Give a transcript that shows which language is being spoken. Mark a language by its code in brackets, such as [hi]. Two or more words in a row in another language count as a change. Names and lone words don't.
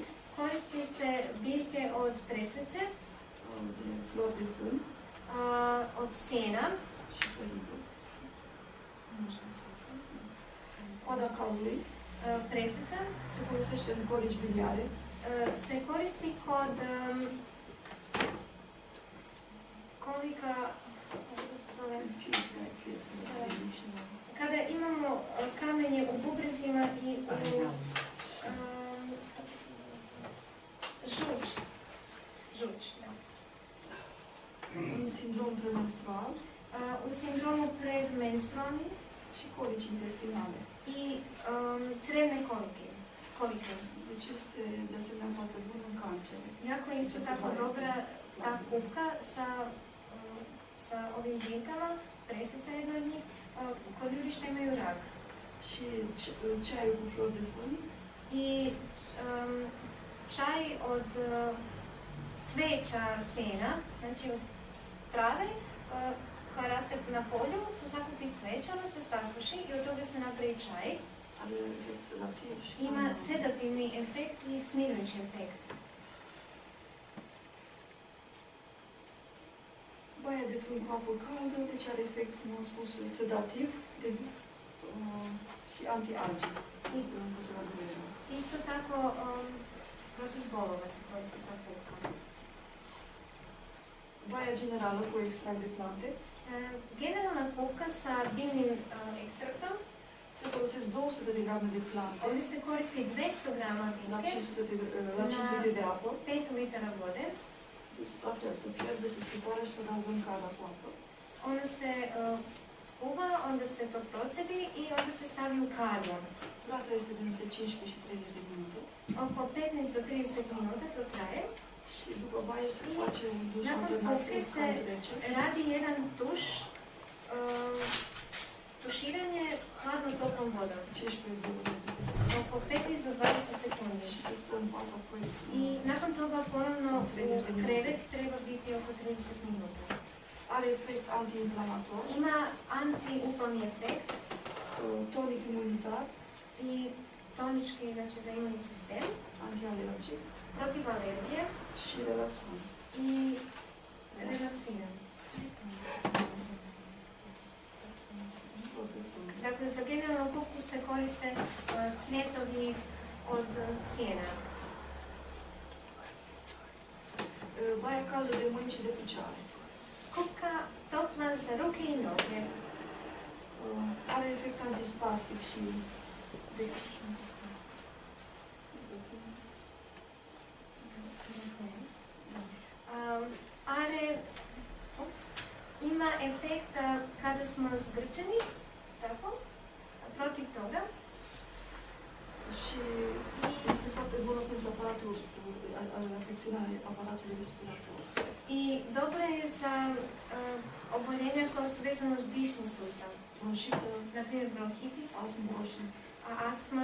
[hr] Koristi se biljke od preslice, [ro] de flori de fân [hr] od sena, [ro] și fărică. Coada calului [hr] preslica [ro] se folosește în colici biliare, [hr] se koristi kod kolika, kako se to zove, kada imamo kamenje u bubrezima i u kako se zove, žuč, da. [ro] în sindrom premenstrual [hr] U sindromu predmenstrualni [ro] și colici intestinale. [hr] i crevne kolike. [ro] Deci este de asemenea foarte bun în cancer. [hr] Jako je isto tako dobra ta kupka sa ovim biljkama, presica jedna od njih, kod ljudi što imaju rak. [ro] Și ceaiul cu flori de fân [hr] I čaj od cveća sena, znači od trave koja raste na polju, se sakupi cveće, ona se sasuši i od toga se napravi čaj. [ro] are efect sedativ și [hr] Ima sedativni efekt i smirujući efekt. [ro] baia de fân cu apă caldă, deci are efect, cum am spus, sedativ și antialgic. Împotriva durerilor. [hr] Isto tako protiv bolova se koristi ta kupka. [ro] Baia generală cu extract de plante [hr] Generalna kupka sa biljnim ekstraktom, [ro] se folosesc 200 de grame de plante [hr] ovdje se koristi 200 grama [ro] la [hr] biljke [ro] 5 litri de apă. [hr] 5 litara vode. [ro] La fel, se fierbe, se strecoară și se adaugă în cada cu apă. [hr] Ona se skuva, onda se to procedi i onda se stavi u kadiju. [ro] Durata este de între 15 și 30 de minute. [hr] Oko 15 do 30 minuta to traje. [ro] Și după baie se face un duș [hr] Nakon [ro] alternativ [hr] kupke [ro] cu [hr] se [ro] cald rece. [hr] radi jedan tuš, tuširanje hladno-toplom vodom. 15 do 20 secunde. Oko 15 do 20 sekundi. [ro] Și se stă în pat apoi. [hr] I nakon toga ponovno u krevet treba biti oko 30 minuta. [ro] Are efect antiinflamator, [hr] Ima antiupalni efekt [ro] tonic imunitar, [hr] i tonički, znači za imunni sistem, [ro] antialergic [hr] protiv alergije [ro] și relaxant. [hr] i relaksiran. Dakle, za generalnu kupku se koriste cvjetovi od sjena. [ro] Baia caldă de mâini și de picioare. [hr] Kupka topla za ruke i noge. [ro] Are efect antispastic și de [hr] Ima efekt kada smo zgrčeni, tako, protiv toga. [ro] și este foarte bună pentru aparatul, afecționarea aparatului respirator. [hr] I dobra je za oboljenja koja su vezana uz dišni sustav. [ro] Bronșită, [hr] Na primjer bronhitis, [ro] astm bronșit [hr] astma,